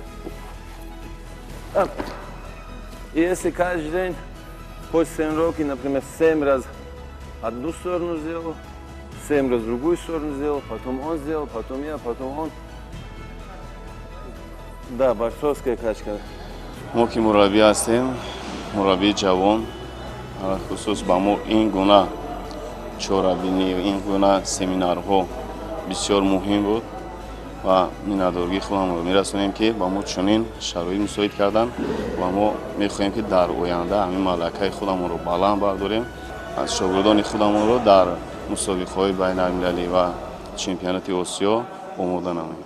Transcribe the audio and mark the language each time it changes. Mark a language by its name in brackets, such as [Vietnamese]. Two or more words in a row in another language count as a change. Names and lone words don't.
[Russian] Ап. И если каждый день после тренировки, например, 7 раз одну сторону сделал, 7 раз другую сторону сделал, потом он сделал, потом я, потом он. Да, борцовская качка. [Tajik] мо ки мураббӣ ҳастем, мураббии ҷавон, алахусус ба мо ин гуна чорабинӣ, ин гуна семинарҳо бисёр муҳим буд ва миннатдоригии худамонро мерасонем ки ба мо чунин шароит мусоид кардан ва мо мехоҳем ки дар оянда ҳамин малакаи худамонро баланд бардорем, аз шогирдони худамонро дар мусобиқаҳои байналмилалӣ ва чемпионати осиё омода намоем.